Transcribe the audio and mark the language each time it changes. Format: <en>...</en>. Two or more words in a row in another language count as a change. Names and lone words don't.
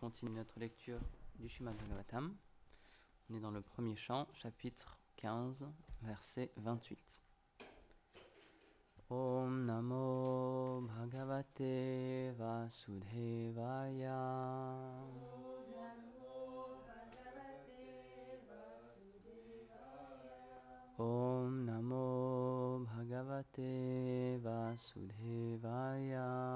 <fr>continue notre lecture du Srimad Bhagavatam. On est dans le premier chant, chapitre 15, verset 28.</fr> <sa>Om Namo Bhagavate Vasudevaya. Om Namo Bhagavate Vasudevaya.</sa>